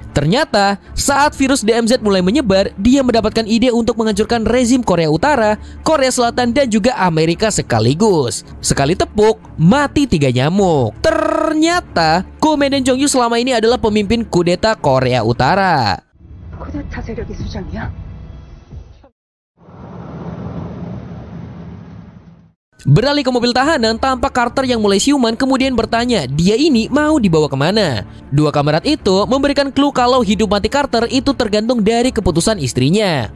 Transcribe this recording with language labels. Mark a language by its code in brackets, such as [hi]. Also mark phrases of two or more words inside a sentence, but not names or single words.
[id] Ternyata saat virus DMZ mulai menyebar, dia mendapatkan ide untuk menghancurkan rezim Korea Utara, Korea Selatan dan juga Amerika sekaligus. Sekali tepuk, mati 3 nyamuk. Ternyata Komandan Jong-hyuk selama ini adalah pemimpin kudeta Korea Utara. [ko] 쿠데타 세력의 수장이야? [id] Beralih ke mobil tahanan, tampak Carter yang mulai siuman kemudian bertanya dia ini mau dibawa kemana. Dua kamerat itu memberikan clue kalau hidup mati Carter itu tergantung dari keputusan istrinya.